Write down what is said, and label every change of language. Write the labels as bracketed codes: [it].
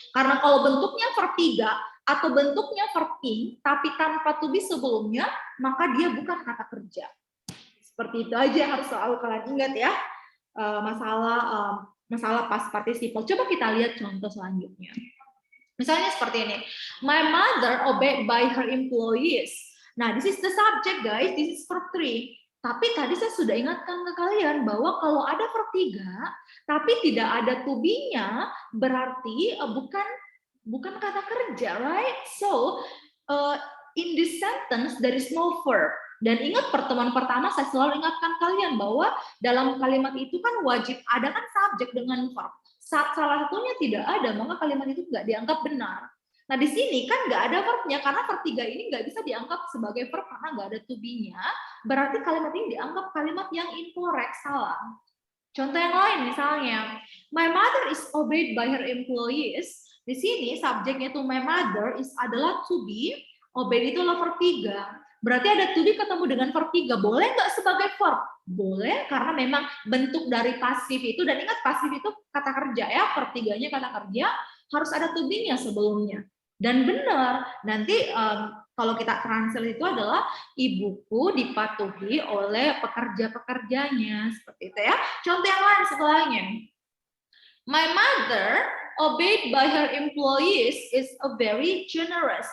[id] Karena kalau bentuknya verb 3 atau bentuknya verb in, tapi tanpa to be sebelumnya, maka dia bukan kata kerja. Seperti itu aja yang harus selalu kalian ingat ya. masalah past participle. Coba kita lihat contoh selanjutnya. Misalnya seperti ini. [en] My mother obeyed by her employees. Nah, this is the subject, guys. This is verb 3. [id] Tapi tadi saya sudah ingatkan ke kalian bahwa kalau ada verb 3, tapi tidak ada to be-nya, berarti bukan kata kerja, [en] right? So, in this sentence, there is no verb. [id] Dan ingat pertemuan pertama saya selalu ingatkan kalian bahwa dalam kalimat itu kan wajib ada kan subjek dengan verb. Saat salah satunya tidak ada, maka kalimat itu nggak dianggap benar. Nah di sini kan nggak ada verbnya karena verb 3 ini nggak bisa dianggap sebagai verb karena nggak ada to be-nya. Berarti kalimat ini dianggap kalimat yang incorrect, salah. Contoh yang lain misalnya, [en] my mother is obeyed by her employees. [id] Di sini subjeknya itu my mother adalah to be, obeyed itu adalah verb 3. Berarti ada to be ketemu dengan verb 3. Boleh nggak sebagai verb? Boleh, karena memang bentuk dari pasif itu, dan ingat pasif itu kata kerja ya, verb 3-nya kata kerja, harus ada to be-nya sebelumnya. Dan benar, nanti kalau kita translate itu adalah ibuku dipatuhi oleh pekerja-pekerjanya, seperti itu ya. Contoh yang lain setelahnya. [en] My mother obeyed by her employees is a very generous.